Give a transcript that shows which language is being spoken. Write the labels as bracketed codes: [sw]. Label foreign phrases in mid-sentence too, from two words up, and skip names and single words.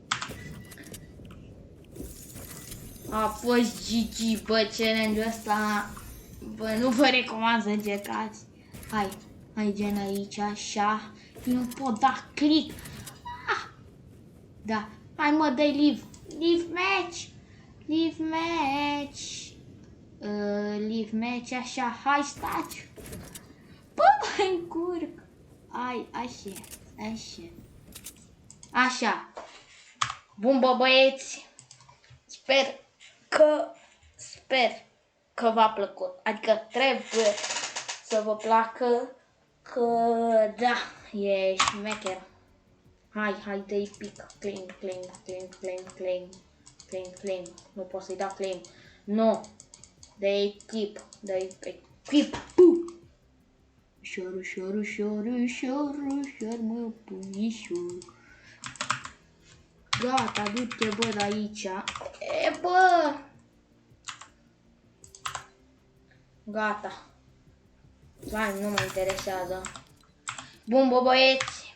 [ro] A fost GG, bă, challenge-ul ăsta. Bă, nu vă recomand să încercați. Hai gen aici, așa. Nu pot da click. Da. Hai mă, dai live. [en] Live match. Live match. Live match, [ro] așa. Hai, stați. Bă, mai încurc. Ai, așa. Așa. Bun, bă, băieți. Sper că v-a plăcut. Adică trebuie să vă placă. Că da, e șmecher. Hai, dă-i pic. Claim. Nu pot să-i dau claim. No. Dă-i keep. Keep. Ușor, mă, puișor. Gata, du-te, bă, de aici. E, bă! Gata. Hai, nu mă interesează. Bun, bă, băieți.